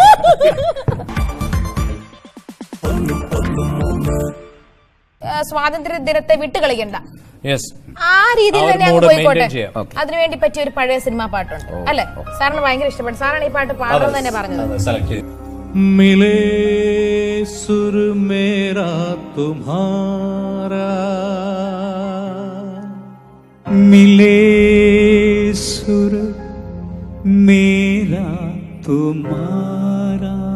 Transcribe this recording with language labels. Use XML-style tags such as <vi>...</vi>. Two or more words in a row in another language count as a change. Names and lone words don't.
<ml>സ്വാതന്ത്ര്യ ദിനത്തെ വിട്ടുകളിക്കണ്ട, ആ രീതിയിൽ തന്നെ അങ്ങ് പോയിക്കോട്ടെ. അതിനുവേണ്ടി പറ്റിയ ഒരു പഴയ സിനിമാ പാട്ടുണ്ട് അല്ലെ? സാറിന് ഭയങ്കര ഇഷ്ടപ്പെട്ടു. സാറാണ് ഈ പാട്ട് പാടണമെന്ന് തന്നെ പറഞ്ഞത്.</ml> <hi>मिले सुर मेरा तुम्हारा, मिले सुर मेरा तुम्हारा,</hi>